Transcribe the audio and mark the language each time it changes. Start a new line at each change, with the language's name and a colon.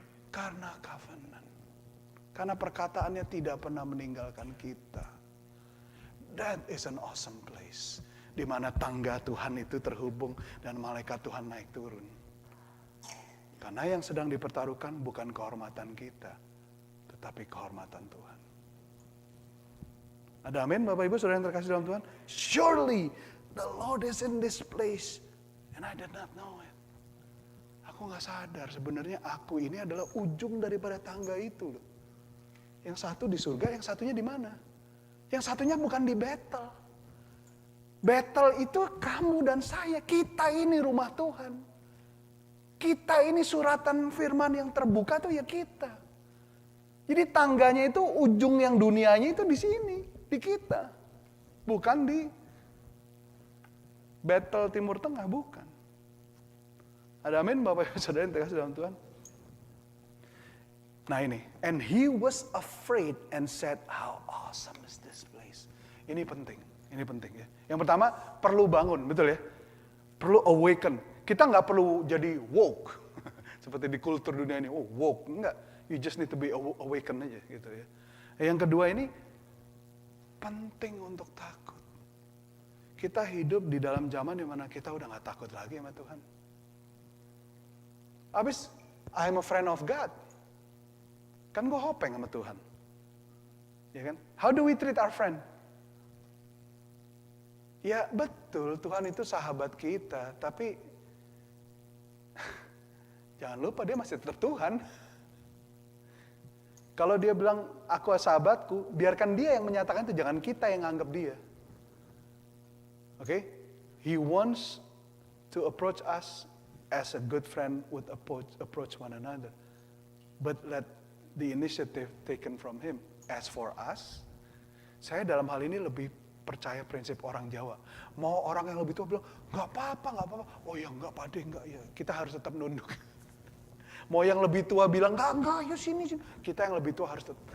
Indonesian: Karena covenant. Karena perkataannya tidak pernah meninggalkan kita.
English: That is an awesome place.
Indonesian: Di mana tangga Tuhan itu terhubung dan malaikat Tuhan naik turun. Karena yang sedang dipertaruhkan bukan kehormatan kita, tetapi kehormatan Tuhan. Ada amin Bapak Ibu Saudara yang terkasih dalam Tuhan?
English: Surely the Lord is in this place and I did not know it.
Indonesian: Aku gak sadar sebenarnya aku ini adalah ujung daripada tangga itu loh. Yang satu di surga, yang satunya di mana? Yang satunya bukan di Bethel. Bethel itu kamu dan saya, kita ini rumah Tuhan. Kita ini suratan firman yang terbuka tuh ya kita. Jadi tangganya itu ujung yang dunianya itu di sini, di kita. Bukan di Bethel Timur Tengah, bukan. Ada amin Bapak Ibu Saudara yang terkasih dalam Tuhan? Nah ini,
English: and he was afraid and said, how awesome is this place.
Indonesian: Ini penting ya. Yang pertama, perlu bangun, betul ya? Perlu awaken. Kita nggak perlu jadi woke. Seperti di kultur dunia ini, woke. Enggak,
English: you just need to be awaken
Indonesian: aja gitu ya. Yang kedua ini, penting untuk takut. Kita hidup di dalam zaman dimana kita udah nggak takut lagi sama Tuhan. Habis,
English: I'm a friend of God.
Indonesian: Kan gue hopeng sama Tuhan. Ya kan?
English: How do we treat our friend?
Indonesian: Ya betul, Tuhan itu sahabat kita. Tapi, jangan lupa dia masih tetap Tuhan. Kalau dia bilang, aku sahabatku, biarkan dia yang menyatakan itu. Jangan kita yang anggap dia. Oke?
English: He wants to approach us as a good friend would approach one another. But let the initiative taken from him. As for us,
Indonesian: saya dalam hal ini lebih percaya prinsip orang Jawa. Mau orang yang lebih tua bilang, nggak apa-apa. Oh ya nggak pade, nggak ya. Kita harus tetap nunduk. Mau yang lebih tua bilang, nggak, yuk sini. Kita yang lebih tua harus tetap.